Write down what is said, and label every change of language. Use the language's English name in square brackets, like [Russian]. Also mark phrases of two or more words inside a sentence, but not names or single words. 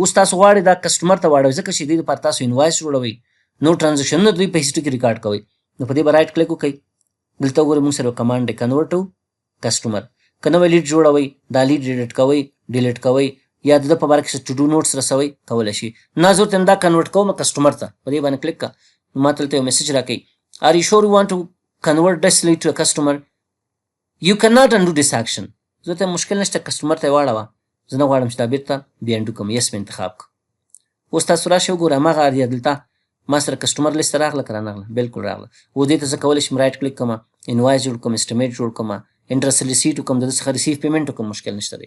[Pashto] اوس تاسو غواړئ دا کسټمر ته واړوئ، ځکه چې دې دپاره تاسو انوایس جوړوئ، نو ټرانزیکشنونه دوی په هسټري کې ریکارډ کوئ. نو په دې به [English] right click [Pashto] وکړئ. دلته وګورئ موږ سره یو کمانډ دی، [English] convert to customer. [Pashto] که نوی لیډ جوړوئ، دا لیډ ډیلیټ کوئ، ډیلیټ کوئ، یا د ده په باره کې څه [English] to do notes [Pashto] رسوئ، کولی شي. نه زه ورته دا کنورټ کوم کسټمر ته، په دې باندې کلیک کړه، نو ما ته دلته یو میسج راکوي، [English] Are you sure you want to convert this lead to a customer? You cannot undo this action. [Pashto] زه ته مشکل نشته، کسټمر ته یې واړوه، زه نه غواړم چې دا بېرته بیا انډو کړم. یس مې انتخاب کړه. اوس تاسو راشئ وګورئ، هماغه آریا دلتا ما سره [English] customer list [Pashto] راغله که رانغله؟ بالکل راغله. و دې ته زه کولی شم [English] right click [Pashto] کړم، انوایس جوړ کړم، اسټیمیټ جوړ کړم، [English] interest receipt [Pashto] وکړم، د ده څخه [English] receive payment [Pashto] وکړم، مشکل نشته دی.